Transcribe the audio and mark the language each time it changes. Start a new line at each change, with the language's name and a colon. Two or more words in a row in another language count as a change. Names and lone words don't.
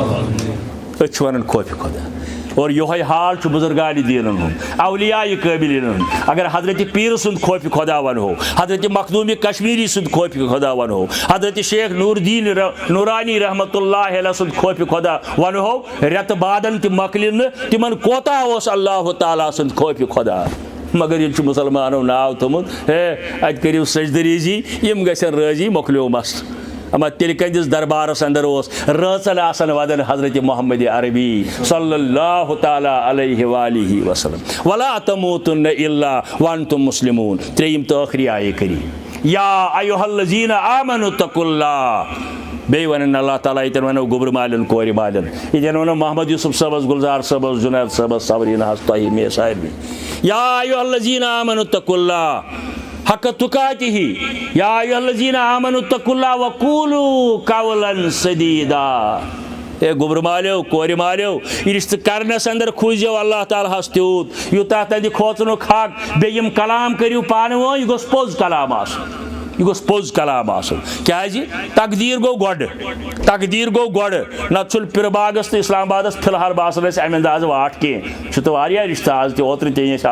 Kashmiri: أسۍ چھِ ونان خوفہِ خۄدا اور یہوے حال چھُ بُزرگانہِ دیٖنن ہُنٛد اولیاء قٲبِلیٖنن ہُنٛد اگر حضرت پیٖر سُنٛد خوفہِ خۄدا ونہو حضرت مخدوٗمِ کشمیٖری سُنٛد خوفہِ خۄدا ونہو حضرت شیخ نور الدین نورانی
Arabic: رحمتہ اللہ علیہ
Kashmiri: سُنٛد خوفہِ خۄدا ونہو رٮ۪تہٕ بادن تہِ مۄکلہِ نہٕ تِمن کوتاہ اوس اللہ تعالیٰ سُنٛد خوفہِ خۄدا مگر ییٚلہِ چھُ مُسلمانو ناو تھوٚمُت ہے اتہِ کٔرِو سجدٕریٖزی یِم گژھن رٲضی مۄکلیو مسلہٕ اما تیٚلہِ کٔہندِس دربارس اندر اوس رٲژن آسان ودان حضرت محمد عربی
Arabic: صلی اللہ تعالیٰ علیہ وآلہ وسلم ولا تموتن الا وانتم مسلمون
Kashmiri: ترٛیٚیِم تہٕ ٲخری آیے کریٖم
Arabic: یا ایُہا الذین آمنوا اتقوا اللہ
Kashmiri: بیٚیہِ ونان اللہ تعالیٰ ییٚتٮ۪ن ونو گوٚبرٕ مالٮ۪ن کورِ مالٮ۪ن ییٚتٮ۪ن ونو محمد یوٗسف صٲبس گُلزار صٲبس جُنید صٲبس صبریٖناہس تۄہہِ مےٚ سارنٕے
Arabic: یا ایُہا الذین آمنوا اتقوا اللہ حق تقاتہ یا ایھا الذین آمنوا اتقوا اللہ وقولوا قولا سدیدا
Kashmiri: اے گوٚبرٕ مالیو کورِ مالیو یہِ رِشتہٕ کرنس اندر کھوٗزیو اللہ تعالیٰ ہس تیوٗت یوٗتاہ تتہِ کھوژنُک حق بیٚیہِ یِم کلام کٔرِو پانہٕ ؤنۍ یہِ گوٚژھ پوٚز کلام آسُن یہِ گوٚژھ پوٚز کلام آسُن کیازِ تقدیٖر گوٚو گۄڈٕ نتہٕ چھُنہٕ پِرٕ باغس تہٕ اسلام آبادس فی الحال باسان اسہِ امہِ اندازٕ واٹھ کینٛہہ چھُ تہٕ واریاہ رِشتہٕ آز تہِ اوترٕ تہِ أنۍ اَسہِ